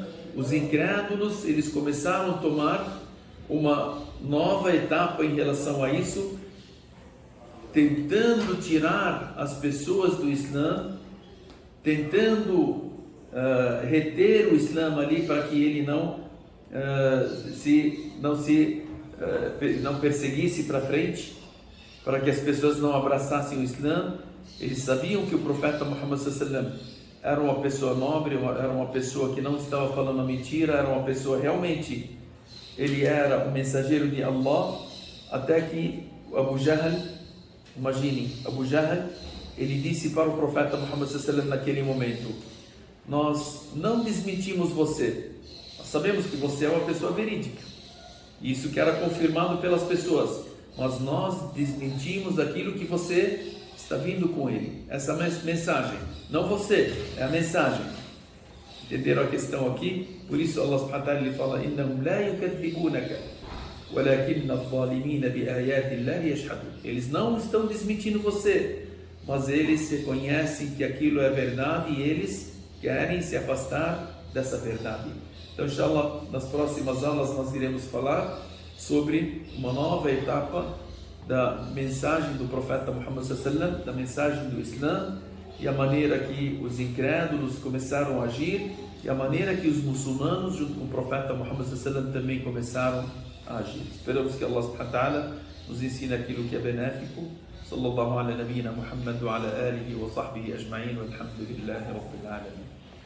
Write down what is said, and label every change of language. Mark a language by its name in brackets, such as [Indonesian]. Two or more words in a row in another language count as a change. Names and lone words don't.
[Portuguese] Os incrédulos, eles começaram a tomar uma nova etapa em relação a isso, tentando tirar as pessoas do Islã, tentando reter o Islã ali para que ele não perseguisse para frente, para que as pessoas não abraçassem o Islã. Eles sabiam que o profeta Muhammad [Arabic] صلى الله عليه وسلم [Portuguese] era uma pessoa nobre, era uma pessoa que não estava falando mentira, era uma pessoa realmente, ele era o mensageiro de Allah, até que Abu Jahl, imaginem, Abu Jahl, ele disse para o profeta Muhammad [Arabic] صلى الله عليه وسلم [Portuguese] naquele momento: nós não desmentimos você, nós sabemos que você é uma pessoa verídica, isso que era confirmado pelas pessoas, mas nós desmentimos aquilo que você está vindo com ele, essa mensagem, não você, é a mensagem. Entenderam a questão aqui? Por isso Allah [Arabic] سبحانه وتعالى [Portuguese] ele fala: [Arabic] إنهم لا يكذبونك ولكن الظالمين بآيات الله يشهدون. [Portuguese] Eles não estão desmentindo você, mas eles reconhecem que aquilo é verdade e eles querem se afastar dessa verdade. Então, inshallah, nas próximas aulas nós iremos falar sobre uma nova etapa da mensagem do profeta Muhammad [Arabic] صلى الله عليه وسلم, [Portuguese] da mensagem do Islã, e a maneira que os incrédulos começaram a agir, e a maneira que os muçulmanos, junto com o profeta Muhammad [Arabic] صلى الله عليه وسلم, [Portuguese] também começaram a agir. Esperamos que Allah [Arabic] سبحانه وتعالى [Portuguese] nos ensine aquilo que é benéfico. [Arabic] صلى الله على نبينا محمد وعلى آله وصحبه أجمعين والحمد لله رب العالمين.